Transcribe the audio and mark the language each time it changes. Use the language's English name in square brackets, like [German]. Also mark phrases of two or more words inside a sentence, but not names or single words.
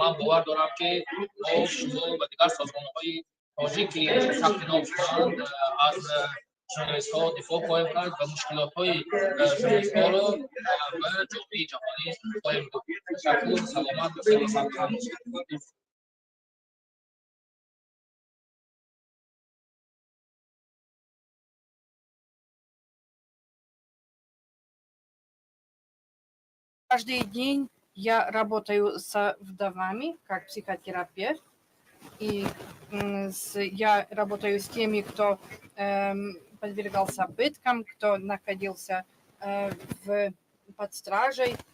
[Tajik] من باور دارم که ما شما و دیگر سازمان‌های تاجیک که ثبت نام شدند از ژورنالیست‌ها دفاع خواهیم کرد و مشکلات‌های ژورنالیست‌ها را به جامعه جهانی خواهیم گفت. تشکر. سلامت باشید و سلامت باشید. [Russian] Каждый день я работаю с вдовами как психотерапевт, и я работаю с теми, кто подвергался пыткам, кто находился под стражей.